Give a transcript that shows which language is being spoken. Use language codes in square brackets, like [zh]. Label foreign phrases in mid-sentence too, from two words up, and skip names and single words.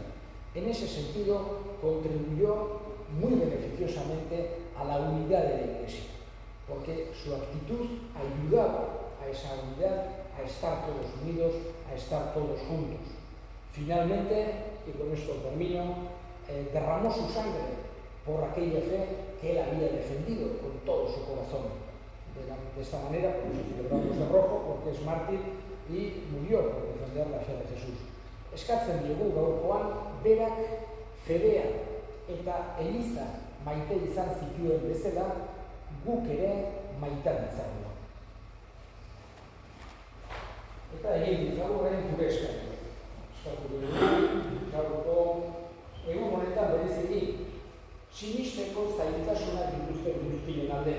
[es] En ese sentido, contribuyó muy beneficiosamente a la unidad de la Iglesia, porque su actitud ayudaba a esa unidad, a estar todos unidos, a estar todos juntos. Finalmente, y con esto termino, derramó su sangre por aquella fe que él había defendido con todo su corazón. De esta manera, por eso celebramos de rojo, porque es mártir y murió por defender la fe de Jesús. [eu] Eskatzen diegu gaurkoan, berak fedea eta eliza maite izan zituen bezala, guk ere maita ditzagun. Eta egin ditzagun orain gure eskatu. Eskatu dugu, gaurko egun honetan bereziki, sinisteko zailtasunak dituzten guztien alde.